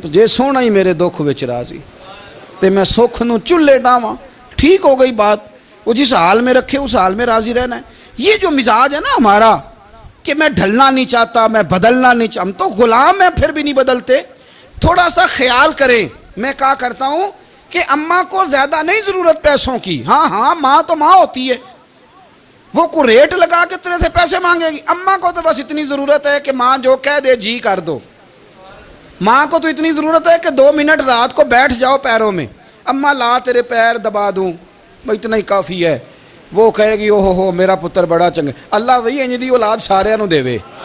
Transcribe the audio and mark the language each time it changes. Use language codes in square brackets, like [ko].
[pa] جے سونا ہی میرے دکھ وچ راضی تے میں سکھ نو چلے ڈاواں. [ur] ٹھیک ہو گئی بات. وہ جس حال میں رکھے اس حال میں راضی رہنا ہے. یہ جو مزاج ہے نا ہمارا کہ میں ڈھلنا نہیں چاہتا, میں بدلنا نہیں چاہتا, ہم تو غلام ہیں پھر بھی نہیں بدلتے. تھوڑا سا خیال کریں. میں کہا کرتا ہوں کہ اماں کو زیادہ نہیں ضرورت پیسوں کی. ہاں ماں تو ماں ہوتی ہے, وہ کو ریٹ لگا کے تیرے سے پیسے مانگے گی. اماں کو تو بس اتنی ضرورت ہے کہ ماں جو کہہ دے جی کر دو. ماں کو تو اتنی ضرورت ہے کہ 2 منٹ رات کو بیٹھ جاؤ پیروں میں, اماں لا تیرے پیر دبا دوں, اتنا ہی کافی ہے. وہ کہے گی [pa] اوہو میرا پتر بڑا چنگا. اللہ وہی انج دی اولاد سارے نو دے وے.